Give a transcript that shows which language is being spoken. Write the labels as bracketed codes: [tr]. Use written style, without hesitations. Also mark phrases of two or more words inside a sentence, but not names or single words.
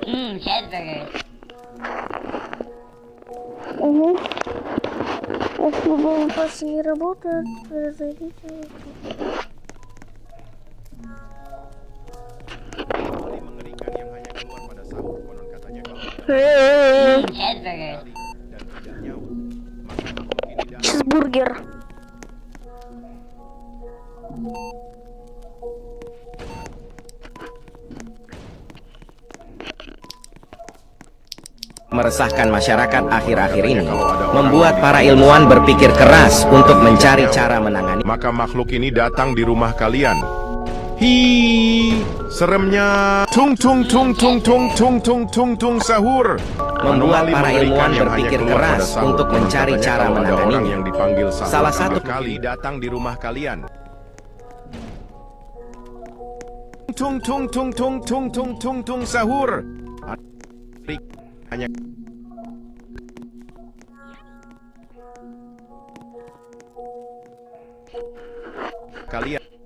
[en] Cheeseburger. Угу. [ru] Если боеприпасы не работают, разойдите. [id] Mengerikan yang hanya keluar pada sahur. Konon katanya kalau [en] Cheeseburger. [id] dan tidak nyaut, maka makhluk ini datang. [ru] Чизбургер. [id] Meresahkan masyarakat akhir-akhir ini membuat para ilmuwan berpikir keras untuk mencari cara menangani. Maka makhluk ini datang di rumah kalian. Hi, seremnya. Tung tung tung tung tung tung tung tung tung sahur. Membuat Anomali para mengerikan ilmuwan yang hanya berpikir keluar pada keras sahur. untuk Konon mencari katanya cara kalau ada orang menanganinya. yang dipanggil sahur Salah 3 satu kali datang di rumah kalian. Tung tung tung tung tung tung tung tung sahur. Hanya kalian